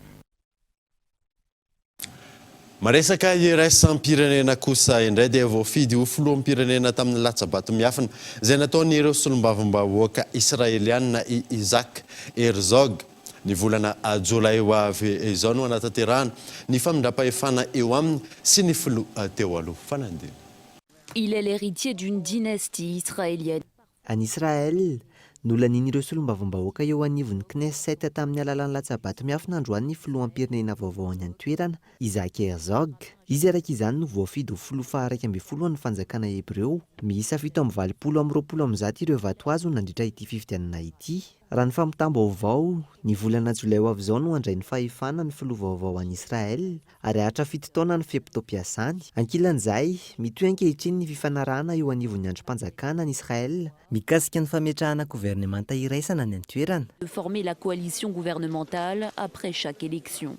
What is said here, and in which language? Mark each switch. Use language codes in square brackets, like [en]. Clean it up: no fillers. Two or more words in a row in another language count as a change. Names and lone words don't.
[mg] Maresaka iraisam-pirenena kosa indray dia voafidy ho filoham-pirenena tamin'ny latsabato miafina izay nataon'ireo solombavambahoaka israeliana i Isaac Herzog ny volana Jolay ho avy izao no anatanterahana ny famindram-pahefana eo aminy sy ny filoha teo aloha fanandina. [fr] Il est l'héritier d'une dynastie israélienne. En Israël, [mg] nolanin'ireo solombavambahoaka eo anivon'ny Knesset tamin'ny alalan'ny latsabato miafina androany ny filoham-pirenena vaovao any an-toerana Isaac Herzog izy araka izany no voafidy ho filofa 112 ny fanjakana hebreo miisa 720 ireo vato azo nandritra ity fifidianana ity. Raha ny fampitam-baovao ny volana jolay ho avy izao no handray ny fahefana ny filovaovao an'i Israel ary ahatra 7 taona ny fiam-pitaom-piasany. Ankilan'izay mitohy ankehitriny ny fifanarahana eo anivon'ny androm-panjakana ny Israel mikasika ny fametrahana gouvernemanta iraisana ny an-toerana. [fr] De former la coalition gouvernementale après chaque élection.